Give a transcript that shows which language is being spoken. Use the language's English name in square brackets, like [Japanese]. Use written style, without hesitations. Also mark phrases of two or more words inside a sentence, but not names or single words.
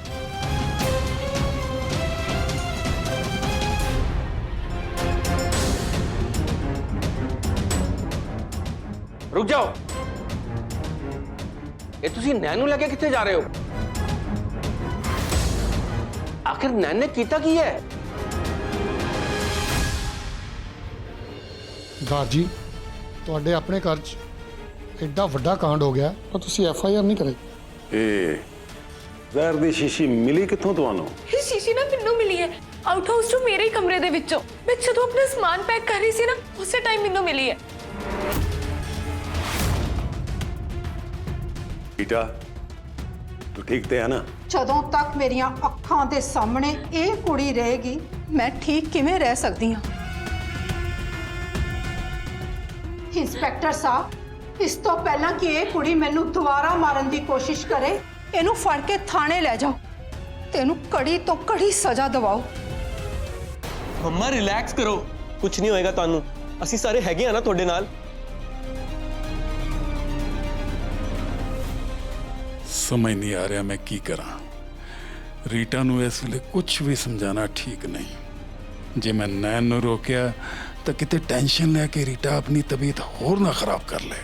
[Hindi] रुक जाओ। [Punjabi] ਯੇ ਤੁਸੀਂ ਨੈਨ ਨੂੰ ਲੈਕੇ ਕਿੱਥੇ ਜਾ ਰਹੇ ਹੋ? ਆਖ਼ਿਰ ਨੈਨ ਨੇ ਕੀਤਾ ਕੀ ਹੈ? दार जी, ਤੁਹਾਡੇ ਆਪਣੇ ਘਰ 'ਚ ਐਡਾ ਵੱਡਾ ਕਾਂਡ ਹੋ ਗਿਆ ਤਾਂ ਤੁਸੀਂ FIR ਨਹੀਂ ਕਰੇ। ਇਹ ਜ਼ਹਿਰ ਦੀ ਸ਼ੀਸ਼ੀ ਮਿਲੀ ਕਿੱਥੋਂ ਤੁਹਾਨੂੰ? ਯੇ ਸ਼ੀਸ਼ੀ ਨਾ ਮੈਨੂੰ ਮਿਲੀ ਹੈ [English] out house [Punjabi] ਚੋਂ ਮੇਰੇ ਹੀ ਕਮਰੇ ਦੇ ਵਿੱਚੋਂ। ਮੈਂ ਜਦੋਂ ਆਪਣਾ ਸਾਮਾਨ ਪੈਕ ਕਰ ਰਹੀ ਸੀ ਨਾ, ਉਸੇ ਟਾਈਮ ਮੈਨੂੰ ਮਿਲੀ ਹੈ। ਰੀਟਾ, ਤੂੰ ਠੀਕ ਤੇ ਹੈ ਨਾ? ਜਦੋਂ ਤੱਕ ਮੇਰੀਆਂ ਅੱਖਾਂ ਦੇ ਸਾਹਮਣੇ ਇਹ ਕੁੜੀ ਰਹੇਗੀ, ਮੈਂ ਠੀਕ ਕਿਵੇਂ ਰਹਿ ਸਕਦੀ ਹਾਂ? ਇੰਸਪੈਕਟਰ ਸਾਹਿਬ, ਇਸ ਤੋਂ ਪਹਿਲਾਂ ਕਿ ਇਹ ਕੁੜੀ ਮੈਨੂੰ ਦੁਬਾਰਾ ਮਾਰਨ ਦੀ ਕੋਸ਼ਿਸ਼ ਕਰੇ, ਇਹਨੂੰ ਫੜ ਕੇ ਥਾਣੇ ਲੈ ਜਾਓ ਤੇ ਇਹਨੂੰ ਕੜੀ ਤੋਂ ਕੜੀ ਸਜ਼ਾ ਦਿਵਾਓ। ਮੰਮਾ ਰਿਲੈਕਸ ਕਰੋ, ਕੁਛ ਨਹੀਂ ਹੋਏਗਾ ਤਾਨੂੰ। ਅਸੀਂ ਸਾਰੇ ਹੈਗੇ ਆਂ ਨਾ ਤੁਹਾਡੇ ਨਾਲ। ਸਮਝ ਨਹੀਂ ਆ ਰਿਹਾ ਮੈਂ ਕੀ ਕਰਾਂ। ਰੀਟਾ ਨੂੰ ਇਸ ਵੇਲੇ ਕੁਛ ਭੀ ਸਮਝਾਉਣਾ ਠੀਕ ਨਹੀਂ। ਜੇ ਮੈਂ ਨੈਨ ਨੂੰ ਰੋਕਿਆ ਤੋ ਕਿਤੇ ਟੈਂਸ਼ਨ ਲੈਕੇ ਰੀਟਾ ਆਪਣੀ ਤਬੀਅਤ ਹੋਰ ਨਾ ਖ਼ਰਾਬ ਕਰ ਲੇ।